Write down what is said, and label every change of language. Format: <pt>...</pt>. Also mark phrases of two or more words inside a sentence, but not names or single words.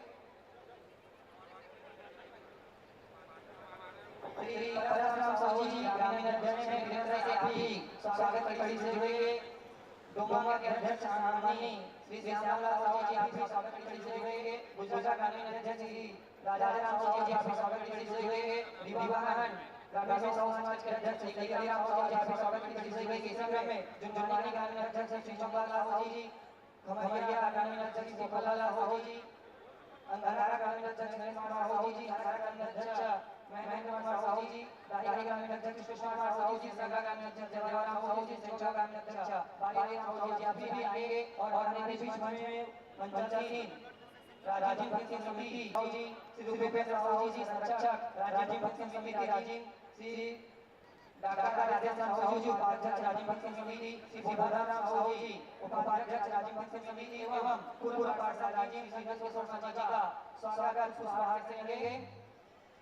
<hi>श्री परशुराम साहू जी ग्रामीण अध्यक्ष हैं, वीरेंद्र से आप भी स्वागत की कड़ी से जुड़ेंगे। डोमा के अध्यक्ष सम्माननीय श्री श्यामलाल साहू जी आप भी स्वागत की कड़ी से जुड़ेंगे। गुजरात ग्रामीण अध्यक्ष श्री राजाराम साहू जी आप भी स्वागत की कड़ी से जुड़ेंगे। रिवागढ़ ग्रामीण साहू समाज के अध्यक्ष श्री कलियाराम साहू जी आप भी स्वागत की कड़ी से जुड़ेंगे। इस क्रम में जुनवानी ग्रामीण अध्यक्ष श्री चंद्रलाल साहू जी, खमरिया ग्रामीण अध्यक्ष श्री कमलालाल साहू जी, अंगारा ग्रामीण अध्यक्ष गणेश कुमार साहू जी, अंगारा ग्रामीण अध्यक्ष महेंद्र कुमार साहू जी, राही ग्रामीण अध्यक्ष कृष्ण कुमार साहू जी, संगा ग्रामीण अध्यक्ष जयराम साहू जी, सेवा ग्रामीण अध्यक्ष बाली साहू जी आप भी आएंगे। और हमारे बीच में मंचासीन राजीव भक्ति समिति साहू जी, श्री रूपेंद्र साहू जी संरक्षक राजीव भक्ति समिति राजीव, श्री डॉक्टर राजेश साहू जी उपाध्यक्ष राजीव भक्ति समिति, श्री भद्राराम साहू जी उपाध्यक्ष राजीव भक्ति समिति एवं पूर्व पार्षद राजीव श्री किशोर साहू जी का स्वागत पुष्पहार से करेंगे।</hi>